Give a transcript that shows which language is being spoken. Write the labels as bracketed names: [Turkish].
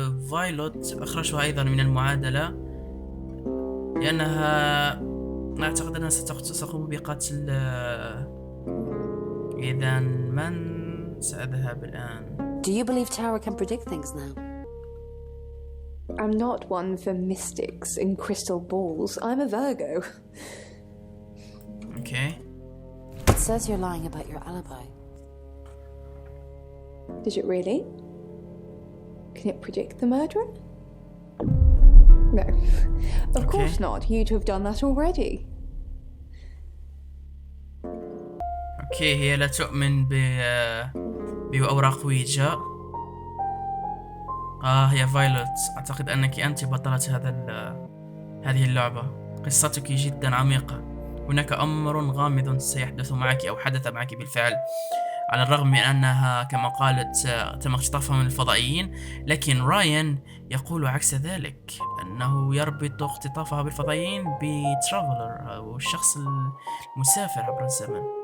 [Arabic] فايلوت أخرجها أيضا من المعادلة لأنها أعتقد أنها ستقوم بقتل. إذا من سأذهب الآن؟ [English] Do you believe Tara can predict things now? I'm not one for mystics and crystal balls. I'm a Virgo. Okay. It says you're lying about your alibi. Did it really? Can it predict the murderer? No. Of course not. You'd have done that already. [Arabic] اوكي، هي لا تؤمن بأوراق ويجا. هي فايلوت، أعتقد أنك أنت بطلة هذه اللعبة. قصتك جدا عميقة. هناك أمر غامض سيحدث معك أو حدث معك بالفعل، على الرغم من أنها كما قالت تم اختطافها من الفضائيين، لكن رايان يقول عكس ذلك، أنه يربط اختطافها بالفضائيين بترافلر أو الشخص المسافر عبر الزمن.